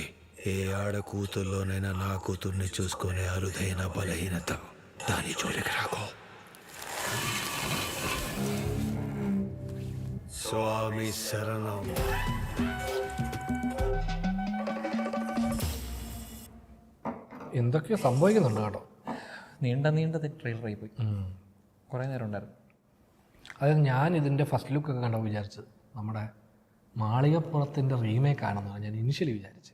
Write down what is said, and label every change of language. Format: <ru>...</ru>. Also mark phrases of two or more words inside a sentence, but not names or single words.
<te>ఏ ఆడ కూతుర్లోనైనా నా కూతుర్ని చూసుకునే అరుదైన బలహీనత. దాని జోలికి రాకో. స్వామి శరణం.</te> <ml>എന്തൊക്കെയോ സംഭവിക്കുന്നുണ്ട് കേട്ടോ. നീണ്ട ട്രെയിലർ ആയിപ്പോയി. കുറേ നേരം ഉണ്ടായിരുന്നു. അതായത് ഞാൻ ഇതിൻ്റെ</ml> <en>first lookokke</en> <ml>കണ്ടപ്പോൾ വിചാരിച്ചത് നമ്മുടെ മാളികപ്പുറത്തിൻ്റെ റീമേക്ക് ആണെന്നാണ് ഞാൻ ഇനിഷ്യലി വിചാരിച്ചത്.</ml>